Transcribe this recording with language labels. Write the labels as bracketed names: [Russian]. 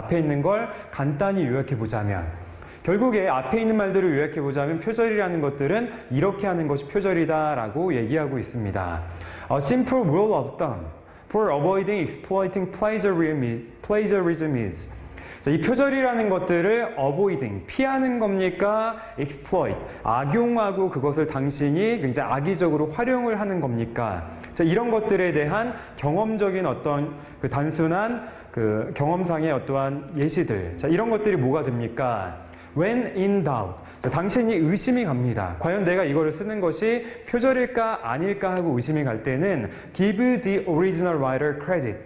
[Korean] 앞에 있는 걸 간단히 요약해 보자면 결국에 앞에 있는 말들을 요약해 보자면 표절이라는 것들은 이렇게 하는 것이 표절이다 라고 얘기하고 있습니다. [English] A simple rule of thumb for avoiding exploiting plagiarism is [Korean] 자, 이 표절이라는 것들을 [English] avoiding, [Korean] 피하는 겁니까? exploit, 악용하고 그것을 당신이 굉장히 악의적으로 활용을 하는 겁니까? 자, 이런 것들에 대한 경험적인 어떤 그 단순한 그 경험상의 어떠한 예시들. 자, 이런 것들이 뭐가 됩니까? [English] When in doubt. [Korean] 자, 당신이 의심이 갑니다. 과연 내가 이거를 쓰는 것이 표절일까 아닐까 하고 의심이 갈 때는 [English] give the original writer credit.